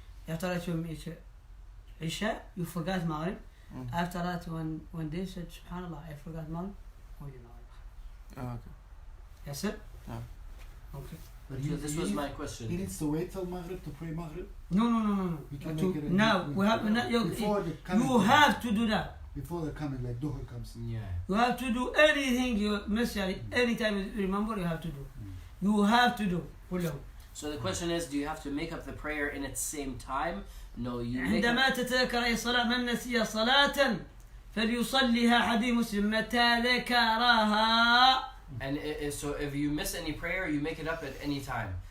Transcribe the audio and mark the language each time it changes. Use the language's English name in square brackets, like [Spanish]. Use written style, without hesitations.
[Arabic] يا صليت عشاء [English] you forgot [Arabic] مغرب. [English] After that one day said subhanallah I forgot مغرب. Oh, okay. Yes sir? No. Okay. But this was my question. He needs to wait till Maghrib to pray Maghrib? No. Now we have you have to do that. Before the coming, like Dhuhr comes. Yeah. You have to do anything you miss. Anytime you remember, you have to do. You have to do. So the question is, do you have to make up the prayer in its same time? No, you make [Arabic] عندما تتذكر أي صلاة من نسي صلاة فليصليها حديث مسلم متى ذكرها. [English] And so if you miss any prayer, you make it up at any time.